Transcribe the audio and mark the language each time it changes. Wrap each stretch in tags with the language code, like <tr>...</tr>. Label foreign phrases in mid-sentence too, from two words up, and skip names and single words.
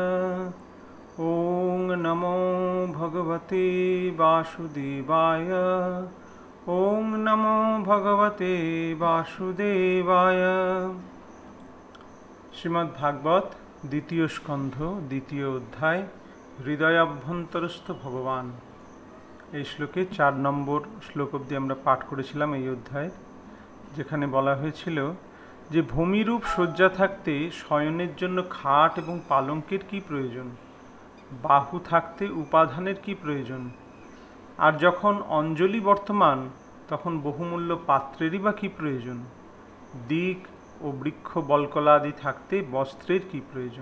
<sa>ॐ नमो भगवते वासुदेवाय। ॐ नमो भगवते वासुदेवाय। श्रीमद्भागवत द्वितीय स्कंध द्वितीय अध्याय हृदयाभ्यन्तरस्थ भगवान।</sa> <bn>এই শ্লোকে 4 নম্বর শ্লোক অবধি আমরা পাঠ করেছিলাম এই অধ্যায়ে, যেখানে বলা হয়েছিল যে ভূমিরূপ শয্যা থাকতে শয়নের জন্য খাট এবং পালঙ্কের কি প্রয়োজন, বাহু থাকতে উপাধানের কি প্রয়োজন, আর যখন অঞ্জলি বর্তমান তখন বহুমূল্য পাত্রেরই বা কি প্রয়োজন, দিক ও বৃক্ষ বলকলা আদি থাকতে বস্ত্রের কি প্রয়োজন।</bn>